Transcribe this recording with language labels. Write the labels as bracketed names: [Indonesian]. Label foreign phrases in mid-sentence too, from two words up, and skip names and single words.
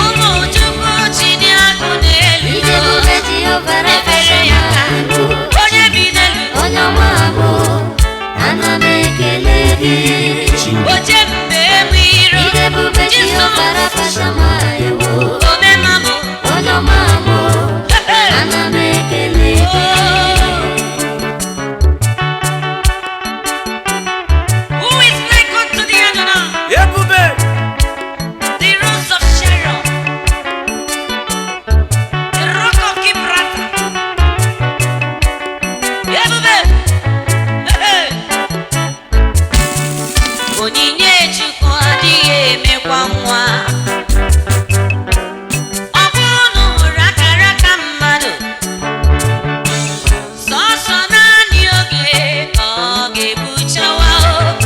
[Igbo] Ụmụ Chukwu chi dị agụ n'elu. Ị dị ebube Jehova Rafa Ebere ya Shama ka ewo. onye bi n'elu. Onye ọma m o, ana m ekele gị. Oche mgbe enwe iro. Ị dị ebube Jizọs. Jehova Rafa Shama ewo. Omema m. Onye ọma m o, Hey, hey. ana m ekele gị. Oh. [English] Who is like unto thee, Adonai? Ebube. The rose of Sharon. The rock of Gibraltar. [Igbo] Ebube. Hey, hey. Onyinye Chukwu adịghị emekwa nwa. Ọ bụrụ na o hụrụ akara aka mmadụ, sọsọ naanị oge ka ọ ga-ebuchawa o.